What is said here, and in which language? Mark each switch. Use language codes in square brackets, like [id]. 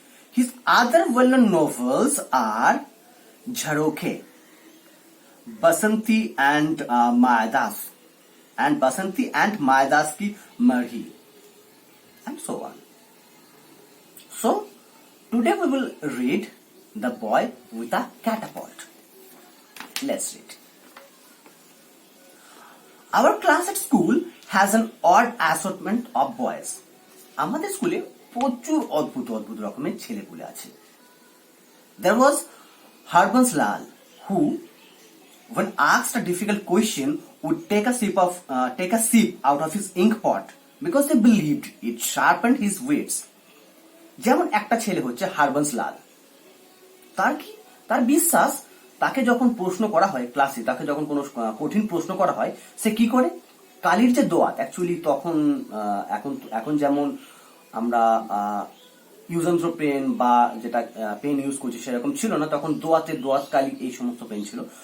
[en] His other well-known novels are Jharoke, Basanti and Mayadas, and Basanti and Mayadas Ki Marhi, and so on. So, today we will read The Boy with a Catapult. Let's read. Our class at school has an odd assortment of boys. [bn] আমাদের স্কুলে প্রচুর অদ্ভুত রকমের ছেলেপুলে আছে. [en] There was Harbans Lal, who, when asked a difficult question, would take a sip out of his ink pot because they believed it sharpened his wits. [bn] যেমন একটা ছেলে হচ্ছে হারবান্স লাল. তার বিশ্বাস, তাকে যখন প্রশ্ন করা হয় ক্লাসে, তাকে যখন কোনো কঠিন প্রশ্ন করা হয়, সে কি করে কালির যে দোয়াত, অ্যাকচুয়ালি তখন এখন যেমন আমরা ইউজন্ত্র পেন বা যেটা পেন ইউজ করছি সেরকম ছিল না, তখন দোয়াত কালি এই সমস্ত পেন ছিল.